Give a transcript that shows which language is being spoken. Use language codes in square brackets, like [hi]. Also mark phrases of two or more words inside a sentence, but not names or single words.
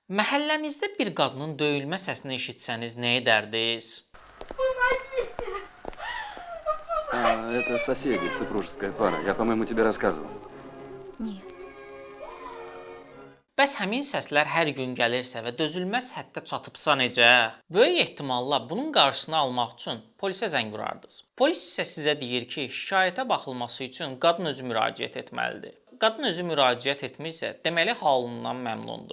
[az] Məhəllənizdə bir qadının döyülmə səsini eşitsəniz nə edərdiniz? [ru] Это соседи, супружеская пара. Я, по-моему, тебе рассказывал. Нет. [az] Bəs həmin səslər hər gün gəlirsə və dözülməz həddə çatıbsa necə? Böyük ehtimalla bunun qarşısını almaq üçün polisə zəng vurardınız. Polis isə sizə deyir ki, şikayətə baxılması üçün qadın özü müraciət etməlidir. Qadın özü müraciət etmirsə, deməli halından məmnundur.